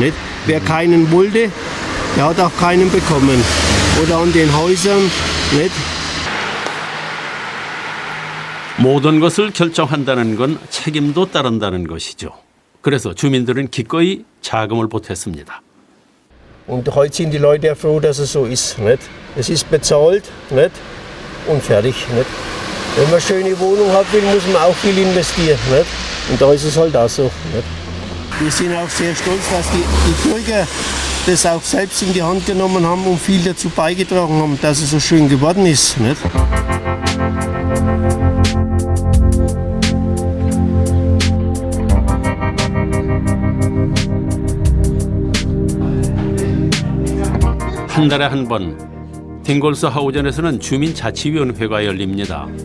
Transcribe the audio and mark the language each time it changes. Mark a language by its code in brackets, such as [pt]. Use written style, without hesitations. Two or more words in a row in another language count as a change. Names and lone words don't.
[de] Nicht? Wer keinen wollte, der hat auch keinen bekommen. Oder an den Häusern. Nicht? [ko] 모든 것을 결정한다는 건 책임도 따른다는 것이죠. 그래서 주민들은 기꺼이 자금을 보탰습니다. [de] Und heute sind die Leute ja froh, dass es so ist. Nicht? Es ist bezahlt, nicht? Und fertig. Nicht? Wenn man eine schöne Wohnung hat will, muss man auch viel investieren. Nicht? Und da ist es halt auch so. Nicht? Wir sind auch sehr stolz, dass die Bürger das auch selbst in die Hand genommen haben und viel dazu beigetragen haben, dass es so schön geworden ist. Nicht? [ko] 한 달에 한 번 딩골스 하우젠에서는 주민자치위원회가 열립니다.